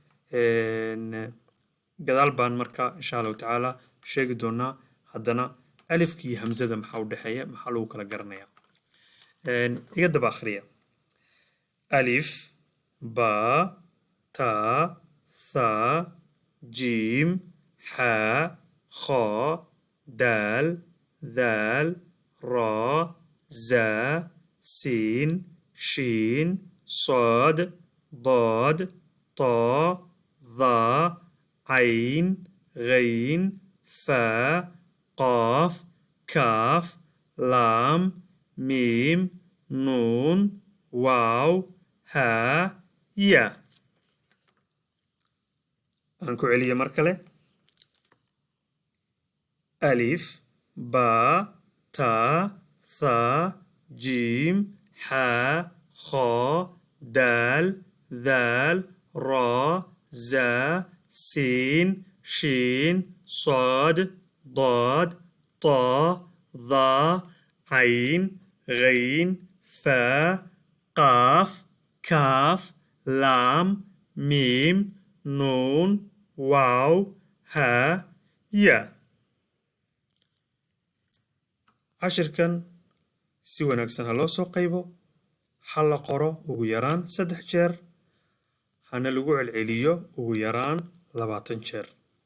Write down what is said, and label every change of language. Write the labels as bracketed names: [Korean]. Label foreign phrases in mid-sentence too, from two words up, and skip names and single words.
[Somali] gadaal baan marka [Arabic] إن شاء الله تعالى [Somali] sheegi doonaa haddana alifki iyo hamzada maxaa u dhaxeeya maxaa lagu kala garanayaa. iga daba akhriya. [Arabic] ألف با تا ثا جيم حا خا dal ذال را زا سين شين صاد ضاد طا ظا عين غين فا قاف كاف لام ميم نون واو ها يا. أنكو عليا مركلة. ألف با تا ثا جيم حا خا دال ذال را زا سين شين صاد ضاد طا ظا عين غين فا قاف كاف لام ميم نون واو ها يا. [Somali] cashirkan si wanaagsan ha loo soo qaybo ha la qoro ugu yaraan 3 jeer hana lagu celceliyo ugu yaraan 20 jeer.